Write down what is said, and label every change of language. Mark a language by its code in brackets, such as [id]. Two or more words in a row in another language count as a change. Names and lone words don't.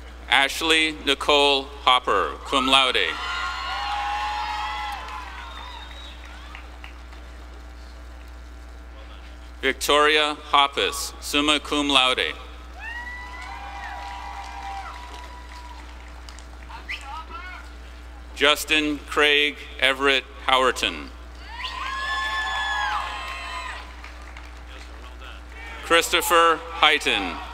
[en] Ashley Nicole Hopper, [la] cum laude. [en] Victoria Hoppus, [la] summa cum laude. [en] Justin Craig Everett Howerton. Christopher Heighton.